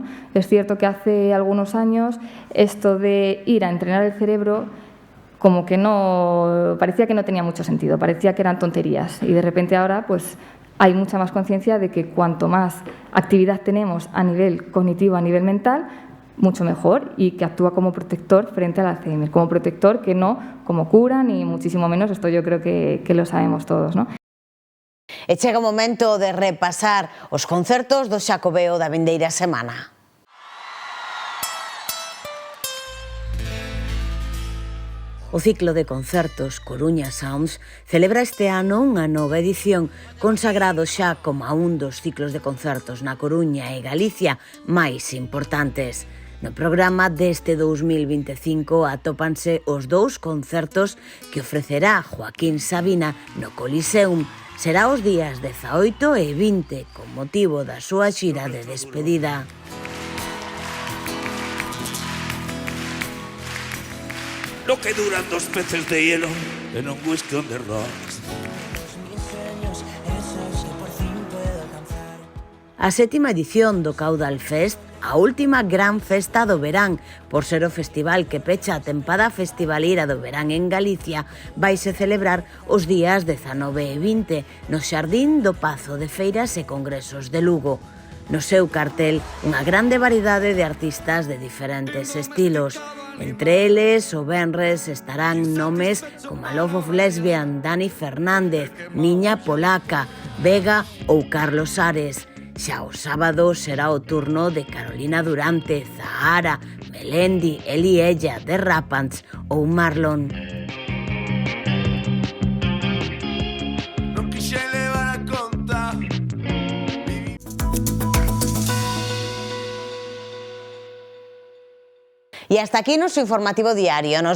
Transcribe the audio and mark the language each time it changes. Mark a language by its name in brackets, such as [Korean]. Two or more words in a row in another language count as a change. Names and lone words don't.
[Spanish] Es cierto que hace algunos años esto de ir a entrenar el cerebro como que parecía que no tenía mucho sentido, parecía que eran tonterías, y de repente ahora pues hay mucha más conciencia de que cuanto más actividad tenemos a nivel cognitivo, a nivel mental, mucho mejor, y que actúa como protector frente al Alzheimer, como protector, que no como cura, ni muchísimo menos. Esto yo creo que lo sabemos todos, ¿no? [Galician] E chega o momento de repasar os concertos do Xacobeo da vindeira semana. O ciclo de concertos Coruña Sounds celebra este ano unha nova edición consagrado xa como a un dos ciclos de concertos na Coruña e Galicia máis importantes. No programa deste 2025 atópanse os dous concertos que ofrecerá Joaquín Sabina no Coliseum. Será os días 18 e 20 con motivo da súa xira de despedida. [Spanish] Lo que duran 2 peces de hielo en un whisky [English] on the rocks. [Galician] A 7ª edición do Caudal Fest, a última gran festa do verán, por ser o festival que pecha a tempada festivalera do verán en Galicia, vaise celebrar os días 19 e 20 no Xardín do Pazo de Feiras e Congresos de Lugo. No seu cartel, unha grande variedade de artistas de diferentes estilos. Entre eles, o venres estarán nomes como a Love of Lesbian, Dani Fernández, Niña Polaca, Vega ou Carlos Ares. Xa o sábado será o turno de Carolina Durante, Zahara, Melendi, Eli Ella, The Rapants ou Marlon. [Spanish] Y hasta aquí nuestro informativo diario.